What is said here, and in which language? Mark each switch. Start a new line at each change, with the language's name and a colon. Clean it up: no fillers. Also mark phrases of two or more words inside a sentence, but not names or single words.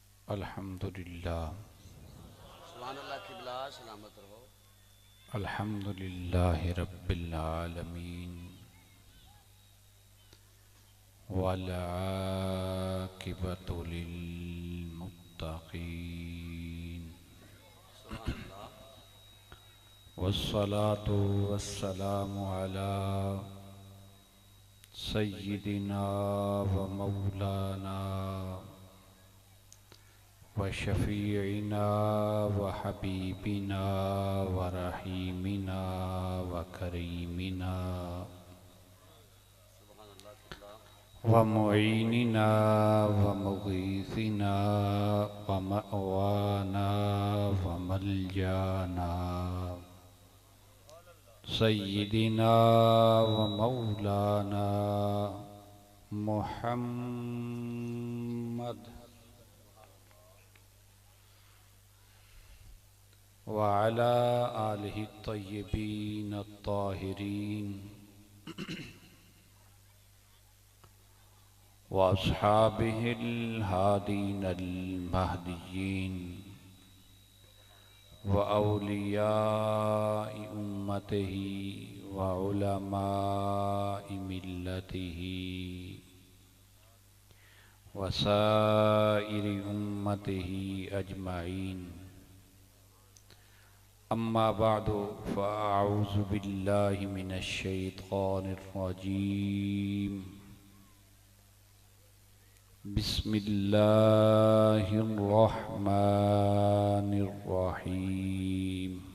Arabic: अल्हम्दुलिल्लाह
Urdu: سبحان اللہ قبلہ سلامت رہو.
Arabic: الحمد لله رب العالمين والعاقبة للمتقين सुभानअल्लाह। والصلاة والسلام على سيدنا ومولانا وشفيعنا وحبيبنا ورحيمنا وكريمنا
Urdu: سبحان اللہ قبلہ.
Arabic: ومعيننا ومغيثنا ومأوانا وملجأنا سيدنا ومولانا محمد وعلى آله الطيبين الطاهرين وأصحابه الهادين المهديين وأولياء أمته وعلماء ملته وسائر أمته أجمعين. أما بعد فأعوذ بالله من الشيطان الرجيم. بسم الله الرحمن الرحيم.